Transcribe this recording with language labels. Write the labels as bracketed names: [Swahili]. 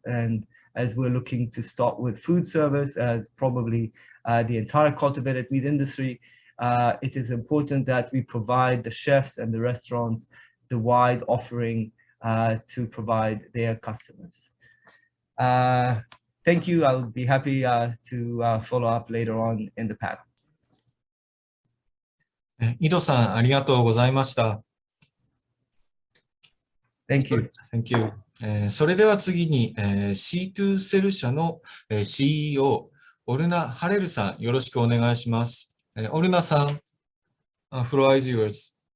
[English] And as we're looking to start with food service, as probably the entire cultivated meat industry, it is important that we provide the chefs and the restaurants the wide offering to provide their customers. Thank you. I'll be happy to follow up later on in the panel. [Japanese] 井戸さん、ありがとうございました。 [English] Thank you. Thank you. [Japanese] それでは次に、C2 セル社の CEO、オルナ・ハレルさん、よろしくお願いします。 [English] オルナさん、floor is yours.